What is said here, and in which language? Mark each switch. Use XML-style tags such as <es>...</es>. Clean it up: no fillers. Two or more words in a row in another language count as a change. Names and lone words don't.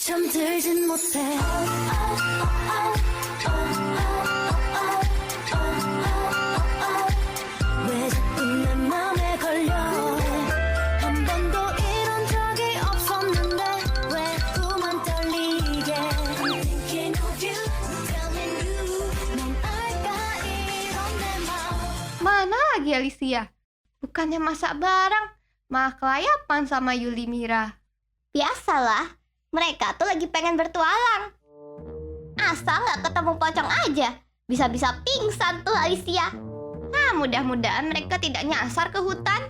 <ko>잠들진 못해. 왜 자꾸 내 맘에 걸려. 한 번도 이런 적이 없었는데 왜 자꾸만 떨리게.</ko> <en>I'm thinking of you, telling you.</en> <ko>넌 알까 이런 내 맘.</ko> <id>Mana lagi Alicia? Bukannya masak bareng, malah kelayapan sama Yuli Mira. Biasalah, mereka tuh lagi pengen bertualang. Asal nggak ketemu pocong aja, bisa-bisa pingsan tuh Alicia. Nah, mudah-mudahan mereka tidak nyasar ke hutan.</id>